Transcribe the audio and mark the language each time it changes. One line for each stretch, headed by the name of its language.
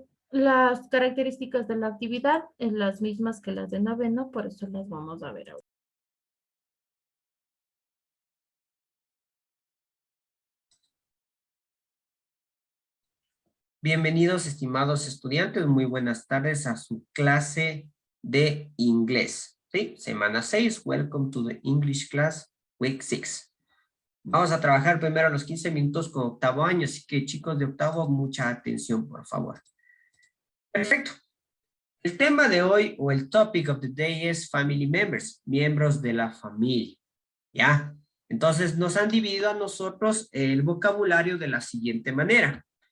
Spanish: Las características de la actividad es las mismas que las de noveno, por eso las vamos a ver ahora. Bienvenidos, estimados estudiantes. Muy buenas tardes a su clase de inglés. ¿Sí? Semana 6.
English: Welcome to the English class, week 6.
Spanish: Vamos a trabajar primero los 15 minutos con octavo año, así que chicos de octavo, mucha atención, por favor. Perfecto. El tema de hoy, o el
English: topic of the day,
Spanish: es
English: family members,
Spanish: miembros de la familia. ¿Ya? Entonces, nos han dividido a nosotros el vocabulario de la siguiente manera.